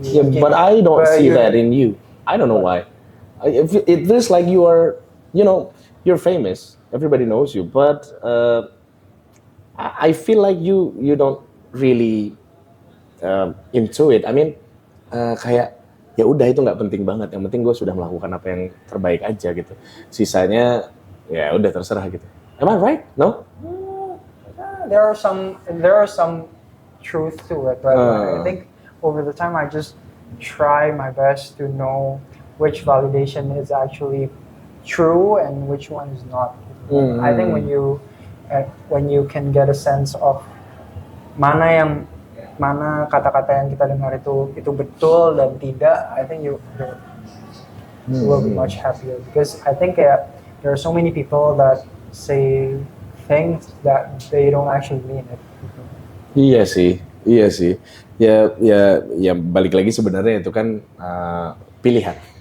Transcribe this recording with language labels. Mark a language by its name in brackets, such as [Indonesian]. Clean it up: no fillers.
[English] Yeah, but I don't see that in you. I don't know why. It feels like you are, you're famous. Everybody knows you, but I feel like you don't really into it. I mean, [Indonesian] kayak ya udah itu nggak penting banget. Yang penting gue sudah melakukan apa yang terbaik aja gitu. Sisanya ya udah terserah gitu. [English] Am I right? No? There are some truth to it, but I think over the time I just try my best to know which validation is actually true and which one is not. I think when you can get a sense of [Indonesian] mana kata-kata yang kita dengar itu betul dan tidak, [English] I think you will be much happier, because I think there are so many people that say things that they don't actually mean it. [Indonesian] Iya sih. Ya balik lagi sebenarnya itu kan pilihan.